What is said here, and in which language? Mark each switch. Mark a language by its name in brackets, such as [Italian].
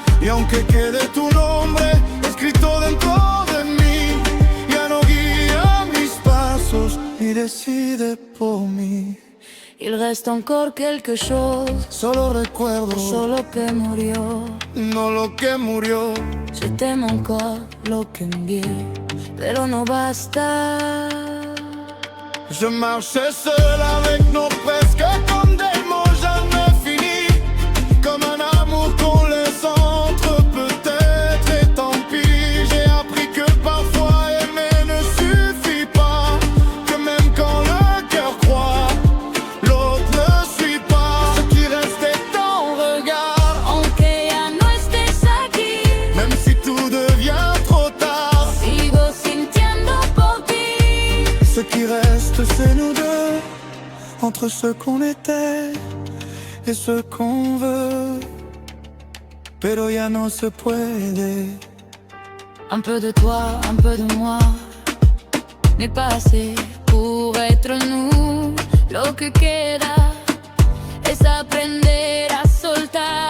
[Spanish] aunque quede tu nombre escrito dentro de mí, ya no guía mis pasos ni decide por mí. [French] Il reste encore quelque chose, [Spanish] Solo recuerdo, solo que murió. no lo que murió. [French] Je t'aime encore, [Spanish] lo que envié, pero no basta. [French] Je marchais seul avec nos presque comme des mots jamais finis, comme un amour qu'on laisse entre peut-être et tant pis. J'ai appris que parfois aimer ne suffit pas, que même quand le cœur croit, l'autre ne suit pas. Ce qui reste est ton regard, [Spanish] Aunque ya no estés aquí, [French] même si tout devient trop tard. [Spanish] sigo sintiendo por ti. [French] Ce qui reste c'est nous deux, entre ce qu'on était et ce qu'on veut, [Spanish] pero ya no se puede. [French] Un peu de toi, un peu de moi, n'est pas assez pour être nous. [Spanish] Lo que queda es aprender a soltar